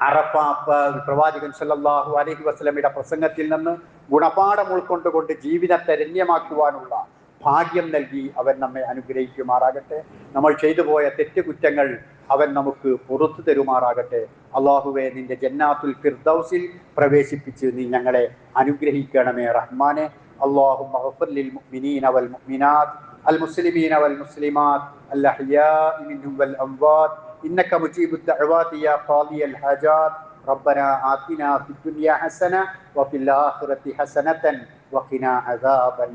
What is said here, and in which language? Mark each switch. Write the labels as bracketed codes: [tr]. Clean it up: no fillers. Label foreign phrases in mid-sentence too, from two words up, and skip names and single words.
[ml] അറഫ പ്രവാചകൻ [ar] صلى الله عليه وسلم [ml] പ്രസംഗത്തിൽ നിന്ന് ഗുണപാഠം ഉൾക്കൊണ്ടുകൊണ്ട് ജീവിതത്തെ ധന്യമാക്കുവാനുള്ള ഭാഗ്യം നൽകി അവൻ നമ്മെ അനുഗ്രഹിക്കുമാറാകട്ടെ. നമ്മൾ ചെയ്തു പോയ തെറ്റുകുറ്റങ്ങൾ അവൻ നമുക്ക് പുറത്തു തരുമാറാകട്ടെ. അള്ളാഹുവെ, നിന്റെ [ar] جنات الفردوس [ml] പ്രവേശിപ്പിച്ച് നീ ഞങ്ങളെ അനുഗ്രഹിക്കണമേ റഹ്മാനെ. [ar] اللهم اغفر للمؤمنين والمؤمنات المسلمين والمسلمات الأحياء منهم والأموات إنك مجيب الدعوات يا قاضي الحاجات. ربنا آتنا في الدنيا حسنة وفي الآخرة حسنة وقنا عذاب